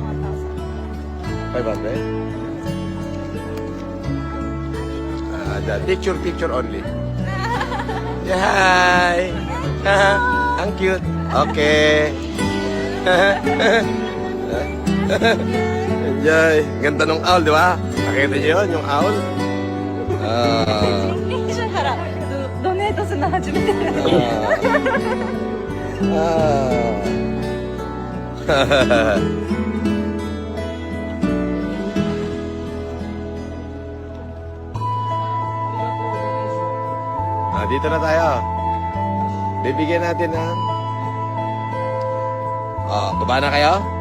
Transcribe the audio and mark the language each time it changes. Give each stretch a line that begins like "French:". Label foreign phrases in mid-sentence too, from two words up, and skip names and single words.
English: 500? The picture only. Yeah, hi.
Filipino: Ang cute.
English: Okay. Enjoy.
Filipino: Ganda nung owl, di ba? Nakita niyo yun, yung owl?
Japanese: 1,000。記者からドネートするの初めて。
Filipino: Dito na tayo. Bibigyan natin ng... baba na kayo?